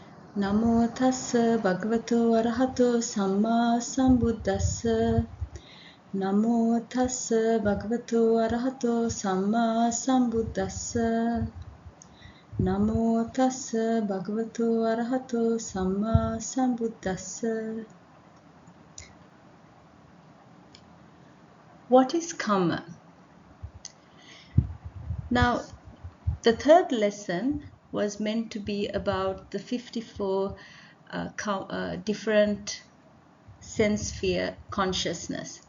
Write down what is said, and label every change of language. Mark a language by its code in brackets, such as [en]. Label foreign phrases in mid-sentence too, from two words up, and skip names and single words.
[pi] Namo tassa bhagavato arahato samma sambuddhassa. Namo tassa bhagavato arahato samma sambuddhassa. Namo tassa bhagavato arahato samma sambuddhassa. [en] What is karma? Now, the third lesson was meant to be about the 54 different sense sphere consciousness.